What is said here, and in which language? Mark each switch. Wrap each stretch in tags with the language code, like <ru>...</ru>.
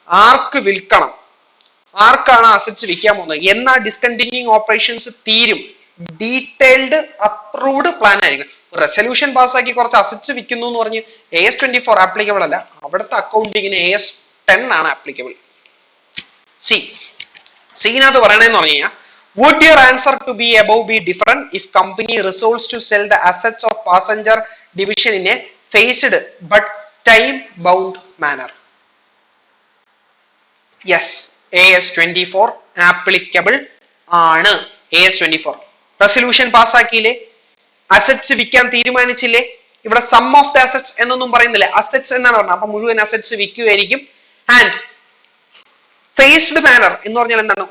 <ml>ആർക്ക് വിൽക്കണം, ആർക്കാണ് അസറ്റ്സ് വിൽക്കാൻ പോകുന്നത്, എന്നാ ഡിസ്കണ്ടിന്യൂയിങ് ഓപ്പറേഷൻസ് തീരും, ഡീറ്റെയിൽഡ് അപ്രൂവ്ഡ് പ്ലാൻ ആയിരിക്കും. റെസൊല്യൂഷൻ പാസ്സാക്കി കുറച്ച് അസറ്റ്സ് വിൽക്കുന്നു എന്ന് പറഞ്ഞ് AS24 ആപ്ലിക്കബിൾ അല്ല. അവിടുത്തെ അക്കൗണ്ടിങ്ങിന് AS10 ആണ് ആപ്ലിക്കബിൾ. സിനകത്ത് പറയണെന്ന് പറഞ്ഞു കഴിഞ്ഞാൽ,</ml> <en>would your answer to be above be different if company resolves to sell the assets of passenger division in a phased but time bound manner?</en> <ml>Yes, AS24 applicable ആണ്. AS24 resolution പാസ്സാക്കിയില്ലേ, assets വിൽക്കാൻ തീരുമാനിച്ചില്ലേ, ഇവിടെ</ml> <en>sum of the assets</en> <ml>എന്നൊന്നും പറയുന്നില്ല, assets എന്നാണ് പറഞ്ഞത്. അപ്പൊ മുഴുവൻ assets വിൽക്കുമായിരിക്കും. And faced manor എന്ന് പറഞ്ഞാൽ എന്താണ്?</ml>